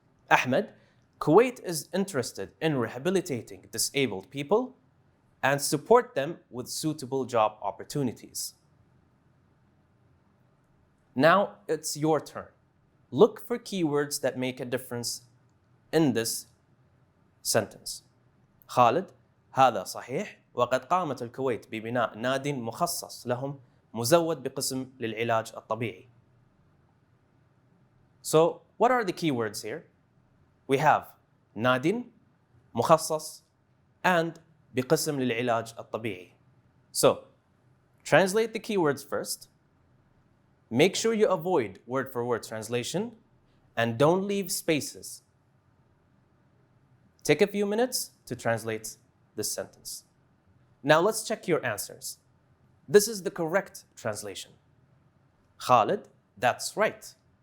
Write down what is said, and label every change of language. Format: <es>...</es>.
<en>Ahmed, Kuwait is interested in rehabilitating disabled people and support them with suitable job opportunities. Now it's your turn. Look for keywords that make a difference in this sentence.</en> <ar>خالد، هذا صحيح وقد قامت الكويت ببناء ناد مخصص لهم مزود بقسم للعلاج الطبيعي.</ar> <en>So what are the keywords here? We have</en> <ar>ناد مخصص and بقسم للعلاج الطبيعي.</ar> <en>So translate the keywords first. Make sure you avoid word-for-word translation and don't leave spaces. Take a few minutes to translate this sentence. Now let's check your answers. This is the correct translation. Khalid, that's right.</en>